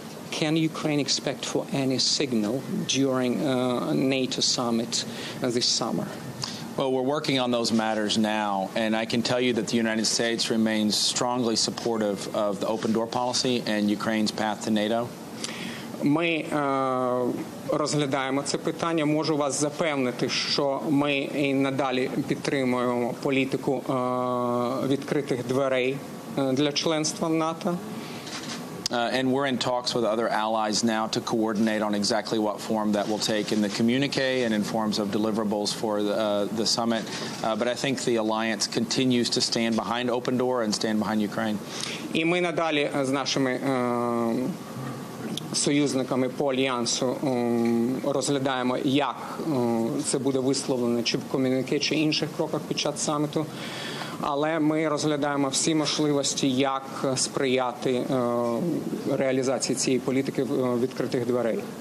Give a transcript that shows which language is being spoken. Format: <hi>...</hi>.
<en>Can Ukraine expect for any signal during NATO summit this summer? Well, we're working on those matters now, and I can tell you that the United States remains strongly supportive of the open door policy and Ukraine's path to NATO.</en> <uk>Ми розглядаємо це питання. Можу вас запевнити, що ми і надалі підтримуємо політику відкритих дверей для членства в НАТО.</uk> <en>And we're in talks with other allies now to coordinate on exactly what form that will take in the communique and in forms of deliverables for the summit. But I think the alliance continues to stand behind open door and stand behind Ukraine.</en> <uk>І ми надалі з нашими союзниками по альянсу розглядаємо, як це буде висловлено, чи в комюніке, чи інших кроках під час саміту. Але ми розглядаємо всі можливості, як сприяти реалізації цієї політики відкритих дверей.</uk>